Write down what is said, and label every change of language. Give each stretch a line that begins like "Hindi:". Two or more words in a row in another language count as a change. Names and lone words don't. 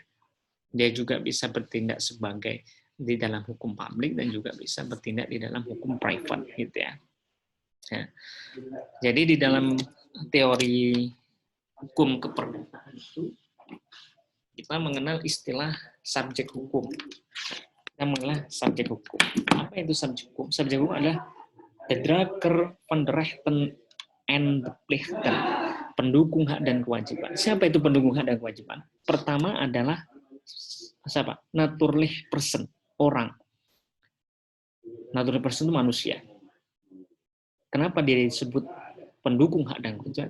Indonesian: Dia juga bisa bertindak sebagai di dalam hukum publik dan juga bisa bertindak di dalam hukum private, gitu ya. Ya. Jadi di dalam teori hukum keperdataan itu kita mengenal istilah subjek hukum. Kita mengenal subjek hukum. Apa itu subjek hukum? Subjek hukum adalah
Dutch: de drager van de rechten en de plichten,
Indonesian: pendukung hak dan kewajiban. Siapa itu pendukung hak dan kewajiban? Pertama adalah siapa?
Dutch: Naturleh person,
Indonesian: orang.
Dutch: Naturleh person
Indonesian: itu manusia. Kenapa dia disebut pendukung hak dan kewajiban?